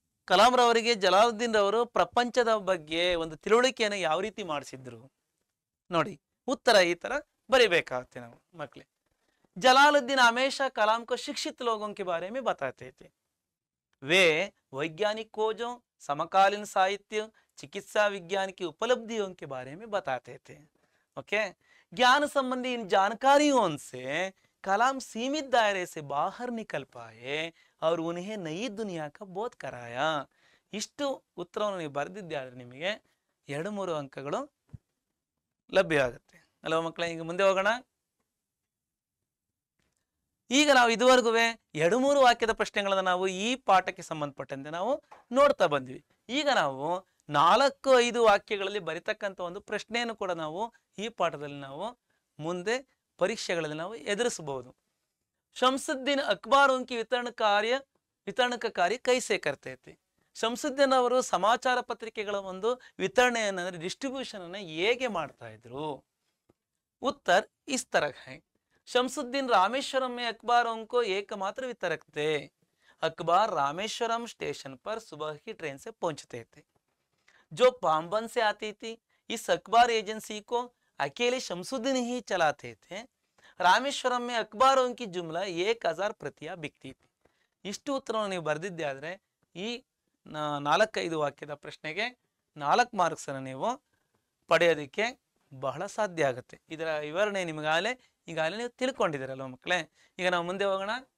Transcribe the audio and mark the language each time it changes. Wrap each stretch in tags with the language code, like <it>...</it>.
<kn>ಕಲಾಂ ರವರಿಗೆ ಜಲಾಲುದ್ದೀನ್ ರವರು ಪ್ರಪಂಚದ ಬಗ್ಗೆ ಒಂದು ತಿಳುವಳಿಕೆಯನ್ನು ಯಾವ ರೀತಿ ಮಾಡಿಸಿದ್ರು ನೋಡಿ. ಉತ್ತರ ಈ ತರ ಬರಿಬೇಕಾಗುತ್ತೆ ನಾವು ಮಕ್ಕಳೇ.</kn> <hi>जलालुद्दीन हमेशा कलाम को शिक्षित लोगों के बारे में बताते थे. वे वैज्ञानिक खोजों, समकालीन साहित्य, चिकित्सा विज्ञान की उपलब्धियों के बारे में बताते थे. ओके, ज्ञान संबंधी इन जानकारियों से कलाम सीमित दायरे से बाहर निकल पाए और उन्हें नई दुनिया का बोध कराया.</hi> <kn>ಇಷ್ಟು ಉತ್ತರವನ್ನು ನೀವು ಬರೆದಿದ್ದಾದ್ರೆ ನಿಮಗೆ 2-3 ಅಂಕಗಳು ಲಭ್ಯ ಆಗುತ್ತೆ ಅಲ್ವಾ ಮಕ್ಕಳೇ? ಈಗ ಮುಂದೆ ಹೋಗೋಣ. ಈಗ ನಾವು ಇದುವರೆಗೂ 2-3 ವಾಕ್ಯದ ಪ್ರಶ್ನೆಗಳನ್ನು ನಾವು ಈ ಪಾಠಕ್ಕೆ ಸಂಬಂಧಪಟ್ಟಂತೆ ನಾವು ನೋಡ್ತಾ ಬಂದ್ವಿ. ಈಗ ನಾವು 4-5 ವಾಕ್ಯಗಳಲ್ಲಿ ಬರಿತಕ್ಕಂಥ ಒಂದು ಪ್ರಶ್ನೆಯನ್ನು ಕೂಡ ನಾವು ಈ ಪಾಠದಲ್ಲಿ ನಾವು ಮುಂದೆ ಪರೀಕ್ಷೆಗಳಲ್ಲಿ ನಾವು ಎದುರಿಸಬಹುದು.</kn> <hi>ಶಂಸುದ್ದೀನ್ ಅಖ್ಬಾರೋं की वितरण का कार्य कैसे करते थे.</hi> <kn>ಶಂಸುದ್ದೀನ್ ಅವರು ಸಮಾಚಾರ ಪತ್ರಿಕೆಗಳ ಒಂದು ವಿತರಣೆಯನ್ನು ಅಂದರೆ ಡಿಸ್ಟ್ರಿಬ್ಯೂಷನ್ ಅನ್ನು ಹೇಗೆ ಮಾಡ್ತಾ ಇದ್ರು?</kn> <hi>उत्तर इस तरह है. शमसुद्दीन रामेश्वरम में अखबारों को एकमात्र वितरक थे. अखबार रामेश्वरम स्टेशन पर सुबह की ट्रेन से पहुंचते थे जो पाम्बन से आती थी. इस अखबार एजेंसी को अकेले शमसुद्दीन ही चलाते थे. रामेश्वरम में अखबारों की जुमला 1000 प्रतियां बिकती थी.</hi> <kn>ಇಷ್ಟು ಉತ್ತರವನ್ನು ನೀವು ಬರೆದಿದ್ದಾದ್ರೆ ಈ 4-5 ವಾಕ್ಯದ ಪ್ರಶ್ನೆಗೆ 4 ಮಾರ್ಕ್ಸ್ ಅನ್ನು ನೀವು ಪಡೆಯೋದಕ್ಕೆ ಬಹಳ ಸಾಧ್ಯ ಆಗುತ್ತೆ. ಇದರ ವಿವರಣೆ ನಿಮಗಾಗಲೇ ನೀವು ತಿಳ್ಕೊಂಡಿದ್ದೀರಲ್ವ ಮಕ್ಕಳೇ? ಈಗ ನಾವು ಮುಂದೆ ಹೋಗೋಣ.</kn>